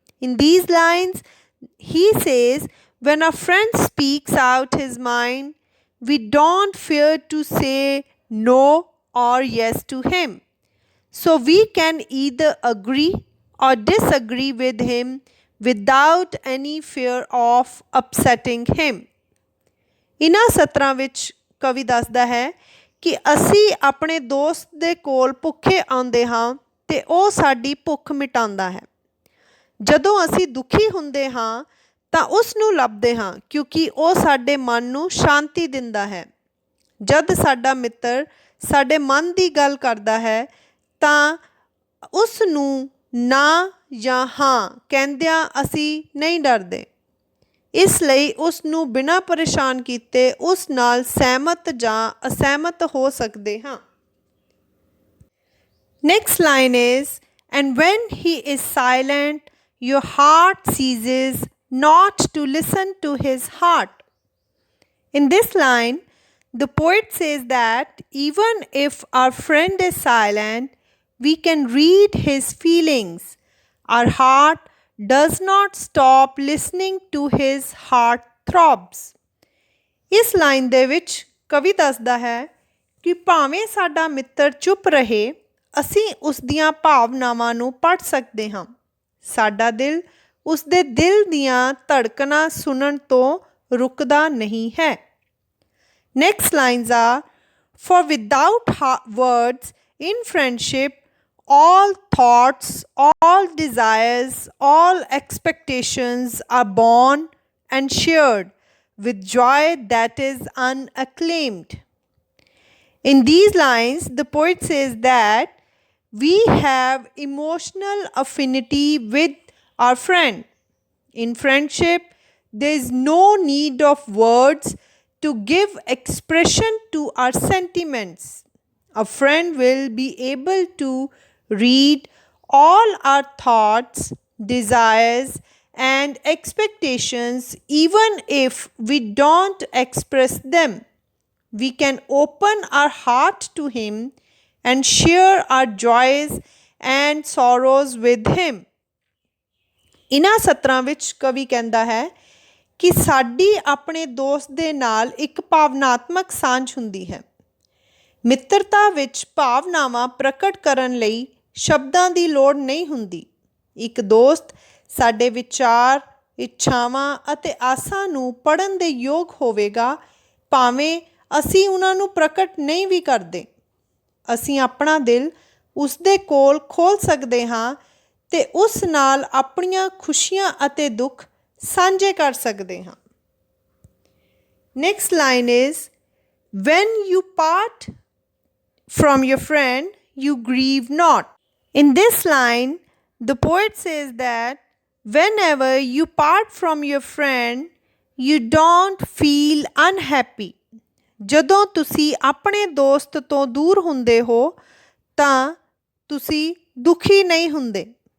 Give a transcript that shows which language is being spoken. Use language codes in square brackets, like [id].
[en] In these lines, he says, when a friend speaks out his mind, we don't fear to say no or yes to him. So we can either agree or disagree with him without any fear of upsetting him. [pa] ਇਹਨਾਂ ਸਤਰਾਂ ਵਿੱਚ ਕਵੀ ਦੱਸਦਾ ਹੈ ਕਿ ਅਸੀਂ ਆਪਣੇ ਦੋਸਤ ਦੇ ਕੋਲ ਭੁੱਖੇ ਆਉਂਦੇ ਹਾਂ ਅਤੇ ਉਹ ਸਾਡੀ ਭੁੱਖ ਮਿਟਾਉਂਦਾ ਹੈ। ਜਦੋਂ ਅਸੀਂ ਦੁਖੀ ਹੁੰਦੇ ਹਾਂ ਤਾਂ ਉਸ ਨੂੰ ਲੱਭਦੇ ਹਾਂ ਕਿਉਂਕਿ ਉਹ ਸਾਡੇ ਮਨ ਨੂੰ ਸ਼ਾਂਤੀ ਦਿੰਦਾ ਹੈ। ਜਦ ਸਾਡਾ ਮਿੱਤਰ ਸਾਡੇ ਮਨ ਦੀ ਗੱਲ ਕਰਦਾ ਹੈ ਤਾਂ ਉਸ ਨੂੰ ਨਾ ਜਾਂ ਹਾਂ ਕਹਿੰਦਿਆਂ ਅਸੀਂ ਨਹੀਂ ਡਰਦੇ। ਇਸ ਲਈ ਉਸ ਨੂੰ ਬਿਨਾਂ ਪਰੇਸ਼ਾਨ ਕੀਤੇ ਉਸ ਨਾਲ ਸਹਿਮਤ ਜਾਂ ਅਸਹਿਮਤ ਹੋ ਸਕਦੇ ਹਾਂ। [en] Next line is, and when he is silent, your heart ceases not to listen to his heart. In this line, the poet says that even if our friend is silent, we can read his feelings. Our heart does not stop listening to his heart throbs. [pa] ਇਸ line ਦੇ ਵਿੱਚ ਕਵੀ ਦੱਸਦਾ ਹੈ ਕਿ ਭਾਵੇਂ ਸਾਡਾ ਮਿੱਤਰ ਚੁੱਪ ਰਹੇ, ਅਸੀਂ ਉਸ ਦੀਆਂ ਭਾਵਨਾਵਾਂ ਨੂੰ ਪੜ੍ਹ ਸਕਦੇ ਹਾਂ। ਸਾਡਾ ਦਿਲ ਉਸ ਦੇ ਦਿਲ ਦੀਆਂ ਧੜਕਣਾਂ ਸੁਣਨ ਤੋਂ ਰੁਕਦਾ ਨਹੀਂ ਹੈ। [en] Next lines are, for without words in friendship, all thoughts, all desires, all expectations are born and shared with joy that is unacclaimed. In these lines, the poet says that we have emotional affinity with our friend. In friendship, there is no need of words to give expression to our sentiments. A friend will be able to read all our thoughts, desires, and expectations even if we don't express them. We can open our heart to him and share our joys and sorrows with him. [pa] ਇਹਨਾਂ ਸਤਰਾਂ ਵਿੱਚ ਕਵੀ ਕਹਿੰਦਾ ਹੈ ਕਿ ਸਾਡੀ ਆਪਣੇ ਦੋਸਤ ਦੇ ਨਾਲ ਇੱਕ ਭਾਵਨਾਤਮਕ ਸਾਂਝ ਹੁੰਦੀ ਹੈ। ਮਿੱਤਰਤਾ ਵਿੱਚ ਭਾਵਨਾਵਾਂ ਪ੍ਰਗਟ ਕਰਨ ਲਈ ਸ਼ਬਦਾਂ ਦੀ ਲੋੜ ਨਹੀਂ ਹੁੰਦੀ। ਇੱਕ ਦੋਸਤ ਸਾਡੇ ਵਿਚਾਰ, ਇੱਛਾਵਾਂ ਅਤੇ ਆਸਾਂ ਨੂੰ ਪੜ੍ਹਨ ਦੇ ਯੋਗ ਹੋਵੇਗਾ ਭਾਵੇਂ ਅਸੀਂ ਉਹਨਾਂ ਨੂੰ ਪ੍ਰਗਟ ਨਹੀਂ ਵੀ ਕਰਦੇ। ਅਸੀਂ ਆਪਣਾ ਦਿਲ ਉਸ ਦੇ ਕੋਲ ਖੋਲ੍ਹ ਸਕਦੇ ਹਾਂ ਅਤੇ ਉਸ ਨਾਲ ਆਪਣੀਆਂ ਖੁਸ਼ੀਆਂ ਅਤੇ ਦੁੱਖ ਸਾਂਝੇ ਕਰ ਸਕਦੇ ਹਾਂ। [en] Next line is, when you part from your friend, you grieve not. In this line, the poet says that whenever you part from your friend, you don't feel unhappy. [pa] ਜਦੋਂ ਤੁਸੀਂ ਆਪਣੇ ਦੋਸਤ ਤੋਂ ਦੂਰ ਹੁੰਦੇ ਹੋ ਤਾਂ ਤੁਸੀਂ ਦੁਖੀ ਨਹੀਂ ਹੁੰਦੇ।